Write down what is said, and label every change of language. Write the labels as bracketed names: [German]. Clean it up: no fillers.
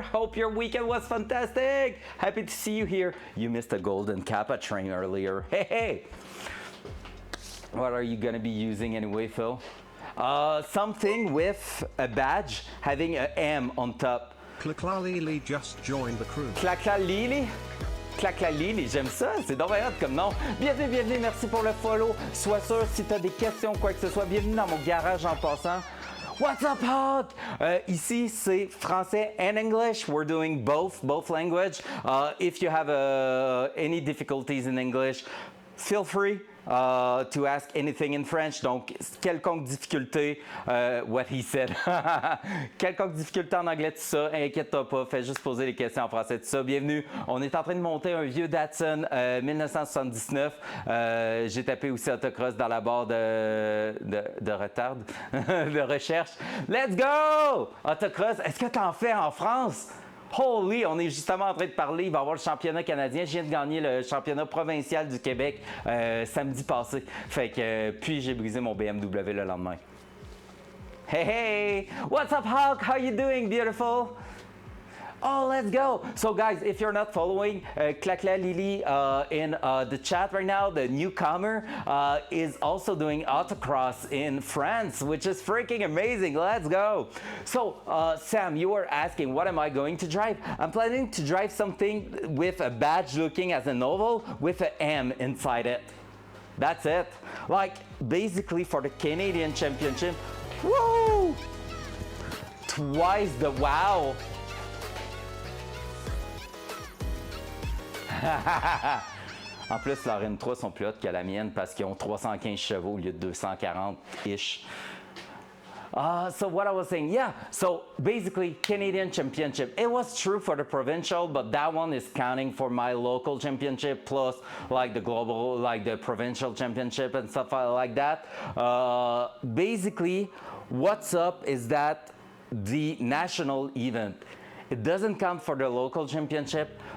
[English] Hope your weekend was fantastic. Happy to see you here. You missed a golden Kappa train earlier. Hey! What are you gonna be using anyway, Phil? Something with a badge having a M on top. Claclalili just joined the crew. Claclalili? [French] Claclalili, j'aime ça, c'est dommage comme nom. Bienvenue, bienvenue, merci pour le follow. Sois sûr, si tu as des questions ou quoi que ce soit, bienvenue dans mon garage en passant. [English] What's up, Hot? [French] Ici, c'est français [English] and English. We're doing both language. If you have any difficulties in English, feel free to ask anything in French. [French] Donc, quelconque difficulté, [English] what he said. [French] Quelconque difficulté en anglais, tout ça, inquiète-toi pas, fais juste poser les questions en français, tout ça. Bienvenue. On est en train de monter un vieux Datsun 1979. J'ai tapé aussi autocross dans la barre de retard, de recherche. [English] Let's go! [French] Autocross, est-ce que t'en fais en France? Holy, on est justement en train de parler, il va y avoir le championnat canadien. Je viens de gagner le championnat provincial du Québec samedi passé. Fait que, puis j'ai brisé mon BMW le lendemain. [English] Hey, hey! What's up, Hulk? How you doing, beautiful? Oh, let's go. So guys, if you're not following Clacla Lily in the chat right now, the newcomer is also doing autocross in France, which is freaking amazing. Let's go. So Sam, you were asking, what am I going to drive? I'm planning to drive something with a badge looking as an oval with an M inside it. That's it. Like basically for the Canadian Championship. Woo! Twice the wow. [French] En plus, leur M3 sont plus hautes que la mienne parce qu'ils ont 315 chevaux au lieu de 240-ish. [English] So what I was saying, yeah, so basically Canadian Championship. It was true for the provincial, but that one is counting for my local championship plus like the global, like the provincial championship and stuff like that. Basically, what's up is that the national event, it doesn't count for the local championship.